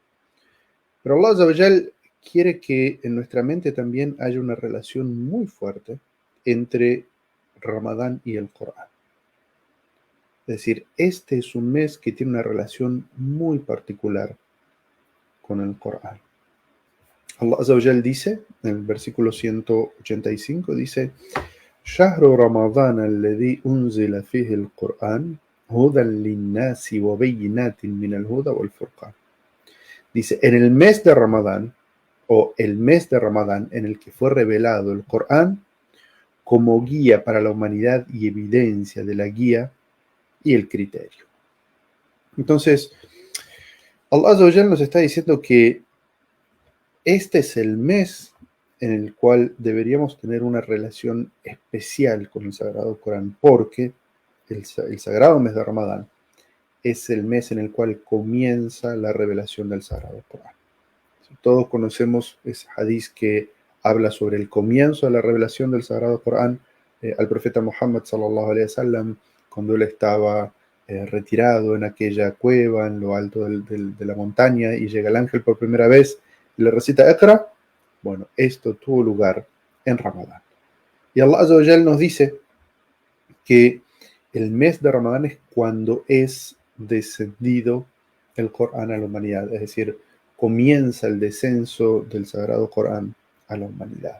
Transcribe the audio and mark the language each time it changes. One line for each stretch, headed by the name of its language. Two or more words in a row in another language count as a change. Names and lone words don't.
Spanish: Pero
Arabic: الله عز وجل
Spanish: quiere que en nuestra mente también haya una relación muy fuerte entre Ramadán y el Corán. Es decir, este es un mes que tiene una relación muy particular con el Corán.
Arabic: الله عز وجل
Spanish: dice, en el versículo 185, dice:
Arabic: شهر رمضان الذي أنزل فيه القرآن هدى للناس وبينات من الهدى والفرقان.
Spanish: Dice, en el mes de Ramadán, o el mes de Ramadán en el que fue revelado el Corán, como guía para la humanidad y evidencia de la guía y el criterio. Entonces,
Arabic: الله عز وجل
Spanish: nos está diciendo que este es el mes en el cual deberíamos tener una relación especial con el Sagrado Corán, porque el sagrado mes de Ramadán es el mes en el cual comienza la revelación del Sagrado Corán. Todos conocemos ese hadith que habla sobre el comienzo de la revelación del Sagrado Corán al profeta Muhammad
Arabic: صلى الله عليه وسلم,
Spanish: cuando él estaba retirado en aquella cueva en lo alto de la montaña, y llega el ángel por primera vez y le recita Iqra. Bueno, esto tuvo lugar en Ramadán. Y
Arabic: الله عز وجل
Spanish: nos dice que el mes de Ramadán es cuando es descendido el Corán a la humanidad, es decir, comienza el descenso del Sagrado Corán a la humanidad.